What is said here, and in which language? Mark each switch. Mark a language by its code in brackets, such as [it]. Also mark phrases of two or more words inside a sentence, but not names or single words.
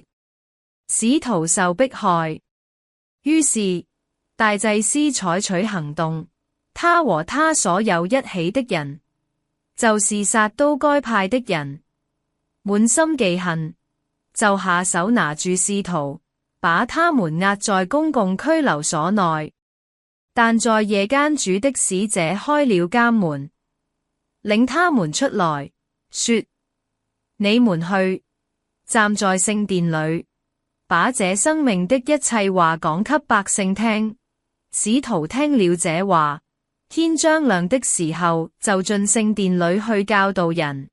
[zh] 使徒受迫害，於是大祭司採取行動，他和他所有一起的人，就是撒都該派的人，滿心忌恨，就下手拿住使徒，把他們押在公共拘留所內。但在夜間，主的使者開了監門，領他們出來，說：你們去，站在聖殿裏，把這生命的一切話講給百姓聽。使徒聽了這話，天將亮的時候，就進聖殿裏去教導人。